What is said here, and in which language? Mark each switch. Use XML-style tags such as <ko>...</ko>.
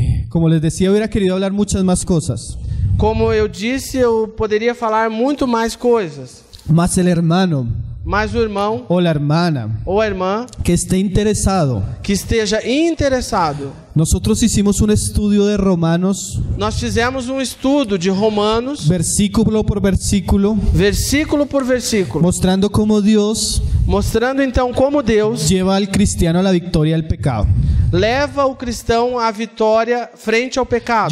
<es>Como les decía, hubiera querido hablar muchas más cosas,</es> <pt>Como eu disse, eu poderia falar muito mais coisas.</pt> <es>mas el hermano</es> <pt>Mas o irmão</pt> <es>o la hermana</es> <pt>ou a irmã</pt> <es>que esté interesado,</es> <pt>que esteja interessado.</pt> <es>nosotros hicimos un estudio de Romanos,</es> <pt>Nós fizemos um estudo de Romanos,</pt> <es>versículo por versículo,</es> <pt>versículo por versículo,</pt> <es>mostrando cómo Dios</es> <pt>mostrando então como Deus</pt> <es>lleva al cristiano a la victoria del pecado.</es> <pt>leva o cristão à vitória frente ao pecado.</pt>